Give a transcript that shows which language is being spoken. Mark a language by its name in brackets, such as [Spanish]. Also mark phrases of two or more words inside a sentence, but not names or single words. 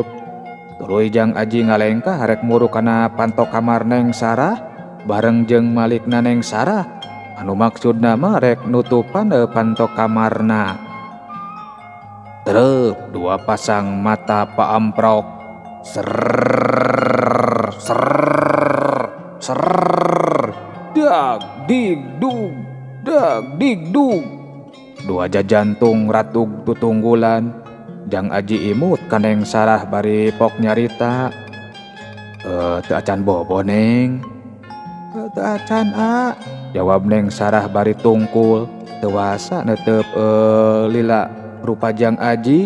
[Sundanese] Tuluy Jang Aji ngalengkah rek muru kana panto kamar Neng Sarah bareng jeung malikna Neng Sarah anu maksudna mah rek nutupan panto kamarna. Treup dua pasang mata paamprok ser ser ser dag dig dug dag dig dug. Dua jajantung ratug tutunggulan. Jang Aji imut ka Neng Sarah bari pok nyarita. Teu acan bobo Neng. Teu acan a, jawab Neng Sarah bari tungkul. Teu wasa netep lila rupa Jang Aji.